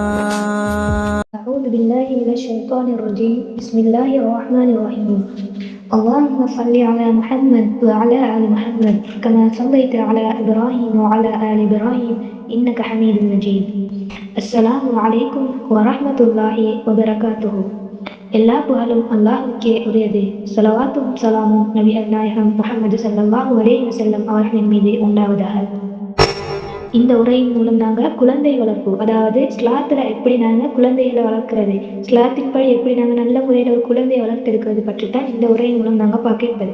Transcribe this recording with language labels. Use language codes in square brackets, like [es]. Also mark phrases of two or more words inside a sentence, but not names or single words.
[ar] أعوذ بالله من الشيطان الرجيم. بسم الله الرحمن الرحيم. اللهم صل على محمد وعلى آل محمد كما صليت على إبراهيم وعلى آل إبراهيم إنك حميد مجيد. السلام عليكم ورحمة الله وبركاته. [ta] எல்லா புகழும் அல்லாஹ்வுக்கே உரியது. ஸலவாத்தும் ஸலாமும் நபி நாயகம் முஹம்மது [ar] صلى الله عليه وسلم [ta] அவர்களின் மீது உண்டாவதாக. இந்த உரையின் மூலம் நாங்கள் குழந்தை வளர்ப்பு, அதாவது ஸ்லாத்தில் எப்படி நாங்கள் குழந்தைகளை வளர்க்கிறது, ஸ்லாத்தின் படி எப்படி நாங்கள் நல்ல முறையில் ஒரு குழந்தையை வளர்த்தெடுக்கிறது பற்றி தான் இந்த உரையின் மூலம் நாங்கள் பார்க்க இருப்பது.